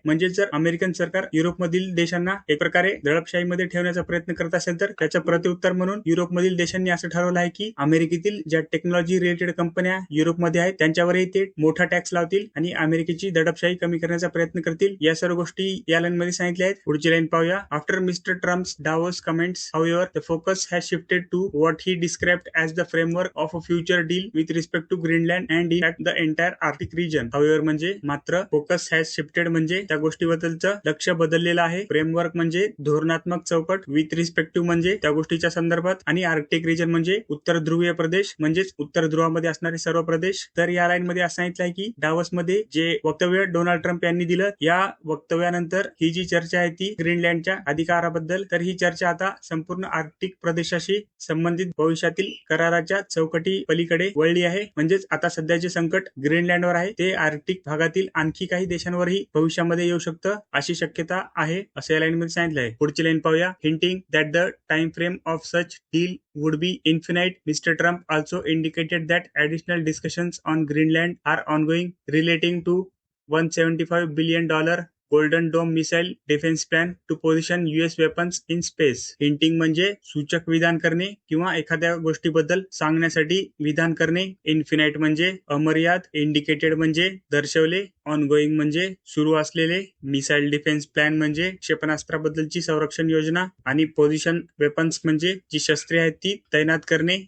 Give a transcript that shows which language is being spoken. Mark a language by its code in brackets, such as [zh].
[mr] म्हणजे जर अमेरिकन सरकार युरोपमधील देशांना एक प्रकारे दडपशाहीमध्ये ठेवण्याचा प्रयत्न करत असेल तर त्याचं प्रत्युत्तर म्हणून युरोपमधील देशांनी असं ठरवलं आहे की अमेरिकेतील ज्या टेक्नॉलॉजी रिलेटेड कंपन्या युरोपमध्ये आहेत त्यांच्यावरही ते मोठा टॅक्स लावतील आणि अमेरिकेची दडपशाही कमी करण्याचा प्रयत्न करतील. या सर्व गोष्टी या लाईन मध्ये सांगितल्या आहेत. पुढची लाईन पाहूया. [en] After mister Trump's Davos comments, however, the focus has shifted to what he described as the framework of a future deal with respect to Greenland and in fact the entire Arctic region. [mr] However म्हणजे मात्र [en] focus has shifted [mr] म्हणजे त्या गोष्टीबद्दलचं लक्ष बदललेलं आहे. Framework म्हणजे धोरणात्मक चौकट, [en] with respect to [mr] म्हणजे त्या गोष्टीच्या संदर्भात आणि आर्क्टिक रिजन म्हणजे उत्तर ध्रुवीय प्रदेश म्हणजेच उत्तर ध्रुवामध्ये असणारे सर्व प्रदेश. तर या लाईन मध्ये असं सांगितलं आहे की डावस मध्ये जे वक्तव्य डोनाल्ड ट्रम्प यांनी दिलं या वक्तव्यानंतर ही जी चर्चा आहे ती ग्रीनलँडच्या अधिकाराबद्दल, तर ही चर्चा आता संपूर्ण आर्क्टिक प्रदेशाशी संबंधित भविष्यातील कराराच्या चौकटी पलीकडे वळली आहे. म्हणजेच आता सध्याचे संकट ग्रीनलँडवर आहे ते आर्क्टिक भागातील आणखी काही देशांवरही भविष्यामध्ये येऊ शकतं अशी शक्यता आहे असं या लाईन मध्ये सांगितलं आहे. पुढची लाईन पाहूया. [en] Hinting that the time frame of such deal would be infinite. Mr. Trump also indicated that additional discussions on Greenland are ongoing relating to $175 billion golden dome missile defence plan to position US weapons in space. [mr] Hinting म्हणजे सूचक विधान करणे किंवा एखाद्या गोष्टीबद्दल सांगण्यासाठी विधान करणे. इन्फिनाइट म्हणजे अमर्याद. इंडिकेटेड म्हणजे दर्शवले ऑनगोईंग म्हणजे सुरू असलेले, मिसाईल डिफेन्स प्लॅन म्हणजे क्षेपणास्त्राबद्दलची संरक्षण योजना, आणि [en] position weapons [mr] म्हणजे जी शस्त्रे आहेत ती तैनात करणे.